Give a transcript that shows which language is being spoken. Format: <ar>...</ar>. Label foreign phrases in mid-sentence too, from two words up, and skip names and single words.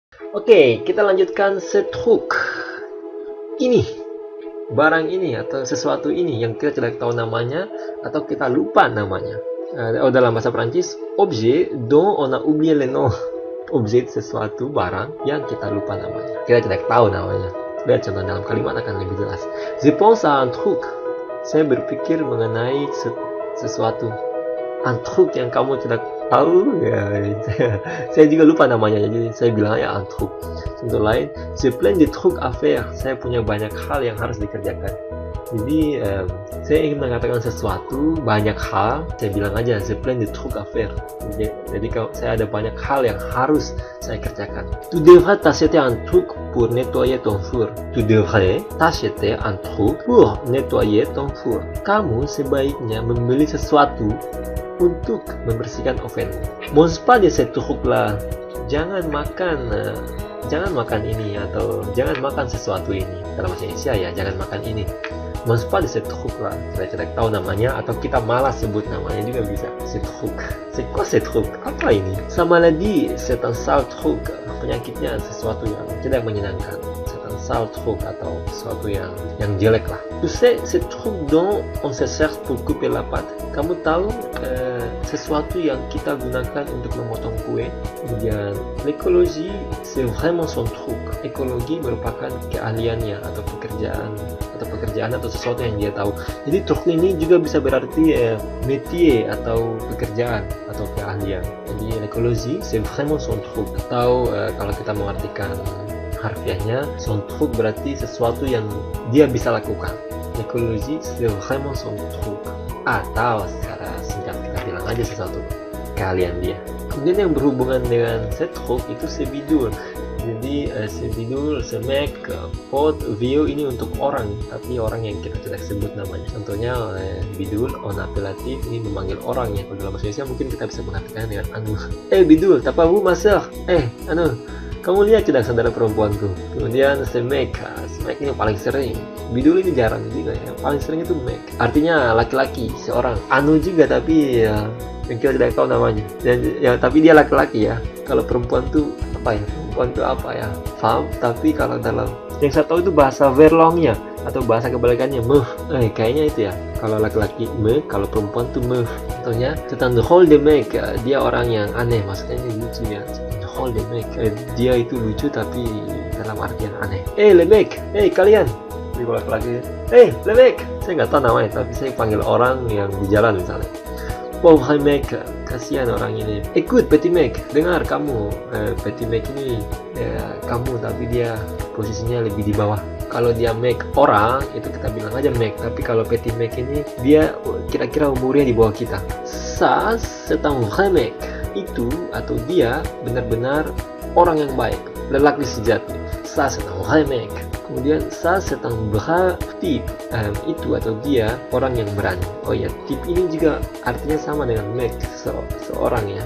<id>Oke, kita lanjutkan setruk. Ini, barang ini atau sesuatu ini yang kita tidak tahu namanya atau kita lupa namanya. Dalam bahasa Prancis,</id> <fr>objet dont on a oublié le nom.</fr> <id>Objek sesuatu barang yang kita lupa namanya. Kita tidak tahu namanya. Lihat contoh dalam kalimat akan lebih jelas.</id> <fr>Je pense à un truc.</fr> <id>Saya berpikir mengenai sesuatu.</id> <fr>Un truc</fr> <id>yang kamu tidak tahu ya. Saya juga lupa namanya, jadi saya bilang ya</id> <fr>un truc.</fr> <id>Contoh lain,</id> <fr>je plein de trucs à faire.</fr> <id>Saya punya banyak hal yang harus dikerjakan. Jadi saya ingin mengatakan sesuatu, banyak hal, saya bilang aja</id> <fr>je plein de trucs à faire.</fr> <id>Jadi kalau saya ada banyak hal yang harus saya kerjakan.</id> <fr>Tu devrais t'acheter un truc pour nettoyer ton four. Tu devrais t'acheter un truc pour nettoyer ton four.</fr> <id>Kamu sebaiknya membeli sesuatu untuk membersihkan oven.</id> <fr>Mange pas de ce truc-là.</fr> <id>Jangan makan ini atau jangan makan sesuatu ini. Dalam bahasa Indonesia ya, jangan makan ini.</id> <fr>Mange pas de ce truc-là.</fr> <id>Saya tidak tahu namanya atau kita malas sebut namanya juga bisa.</id> <fr>Ce truc. C'est quoi ce truc?</fr> <id>Apa ini?</id> <fr>Sa maladie, c'est un sale truc.</fr> <id>Penyakitnya sesuatu yang tidak menyenangkan.</id> <fr>Sale truc</fr> <id>atau sesuatu yang jelek lah.</id> <fr>Tu sais, ce truc dont on se sert pour couper la pâte.</fr> <id>Kamu tahu sesuatu yang kita gunakan untuk memotong kue. Kemudian,</id> <fr>l'écologie, c'est vraiment son truc.</fr> <id>Ekologi merupakan keahliannya atau pekerjaan atau sesuatu yang dia tahu. Jadi truk ini juga bisa berarti métier atau pekerjaan atau keahlian.</id> <fr>Jadi l'écologie, c'est vraiment son truc.</fr> <id>Atau kalau kita mengartikan harfiahnya,</id> <fr>son truc</fr> <id>berarti sesuatu yang dia bisa lakukan.</id> <fr>L'écologie, c'est vraiment son truc.</fr> <id>Atau secara singkat kita bilang aja sesuatu keahlian dia. Kemudian yang berhubungan dengan</id> <fr>ce truc</fr> <id>itu</id> <fr>c'est bidule.</fr> <id>Jadi</id> <fr>ce bidule, ce mec, pot, vieux</fr> <id>ini untuk orang, tapi orang yang kita tidak sebut namanya. Contohnya bidule,</id> <fr>on appellatif</fr> <id>ini memanggil orang ya. Kalau dalam bahasa Indonesia mungkin kita bisa mengatakan dengan anu.</id> <fr>Bidule, t'as pas vu ma sœur?</fr> <id>Anu, kamu lihat tidak saudara perempuanku? Kemudian</id> <fr>ce mec</fr> <id>ini yang paling sering. Bidul ini jarang juga ya. Yang paling sering itu mec. Artinya laki-laki, seorang. Anu juga tapi ya, yang kita tidak tahu namanya. Dan ya tapi dia laki-laki ya. Kalau perempuan tuh apa ya? Perempuan tuh apa ya? Femme. Tapi kalau dalam yang saya tahu itu bahasa verlongnya atau bahasa kebalikannya meuf. Kayaknya itu ya. Kalau laki-laki me, kalau perempuan tuh meuf. Contohnya,</id> <fr>c'est un drôle de mec.</fr> <id>Dia orang yang aneh. Maksudnya ini lucu ya.</id> <fr>Le mec,</fr> <id>dia itu lucu tapi dalam artian aneh.</id> <fr>Le mec,</fr> <id>kalian. Jadi kalau laki-laki,</id> <fr>le mec,</fr> <id>saya nggak tahu namanya, tapi saya panggil orang yang di jalan misalnya.</id> <fr>Pauvre mec,</fr> <id>kasihan orang ini.</id> <fr>Écoute petit mec,</fr> <id>dengar kamu.</id> <fr>Petit mec</fr> <id>ini ya, kamu tapi dia posisinya lebih di bawah. Kalau dia mec orang itu kita bilang aja mec, tapi kalau</id> <fr>petit mec</fr> <id>ini dia kira-kira umurnya di bawah kita.</id> <fr>Ça, c'est un vrai mec.</fr> <id>Itu atau dia benar-benar orang yang baik, lelaki sejati.</id> <fr>Ça c'est un vrai mec. Kemudian ça c'est un vrai type.</fr> <id>Itu atau dia orang yang berani. Oh ya, type ini juga artinya sama dengan mec, seorang ya.</id>